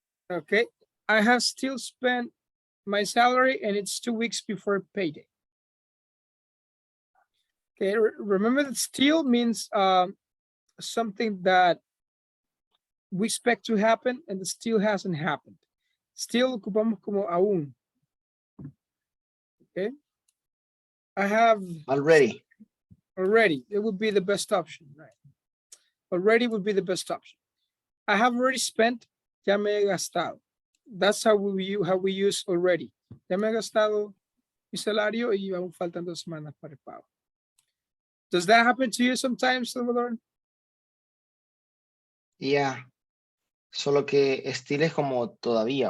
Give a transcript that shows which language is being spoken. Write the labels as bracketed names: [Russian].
[English] Okay, I have still spent my salary and it's 2 weeks before payday. Okay, remember that still means something that we expect to happen and it still hasn't happened. [Spanish] Still ocupamos como aún. [English] Okay. I have Already. already. It would be the best option, right? Already would be the best option. I have already spent, [Spanish] ya me he gastado. [English] That's how we use already. [Spanish] Ya me he gastado mi salario y aún faltan 2 semanas para el pago. [English] Does that happen to you sometimes, Salvador? Yeah. [Spanish] Solo que still es como todavía.